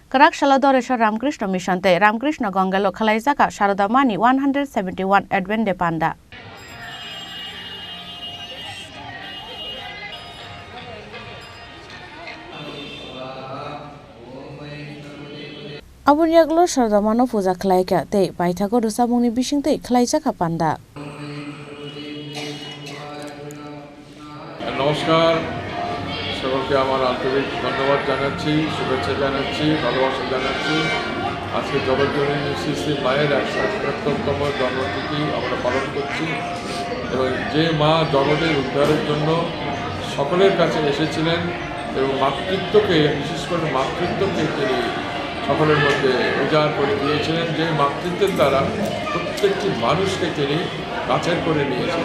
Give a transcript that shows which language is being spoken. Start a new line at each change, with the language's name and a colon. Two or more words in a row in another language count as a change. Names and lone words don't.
Kok Borok: Karak Shaladoreshwar Ramakrishna Mission te Ramakrishna Gongalo Khalaijaka Sharadamani 171 Advent Panda. Abunyaglo Sharadamano Puja Khlaika te Paithago Rusabungni Bishingte Khlaijaka Panda.
Bangla: নমস্কার সকলকে আমার আন্তরিক ধন্যবাদ জানাচ্ছি, শুভেচ্ছা জানাচ্ছি, ভালোবাসা জানাচ্ছি। আজকে জগৎজননী শ্রী শ্রী মায়ের 177তম জন্মতিথি আমরা পালন করছি এবং যে মা জগতের উদ্ধারের জন্য সকলের কাছে এসেছিলেন এবং মাতৃত্বকে, বিশেষ করে মাতৃত্বকে তিনি সকলের মধ্যে উজাড় করে দিয়েছিলেন, যে মাতৃত্বের দ্বারা প্রত্যেকটি মানুষকে তিনি কাছের করে নিয়েছিলেন।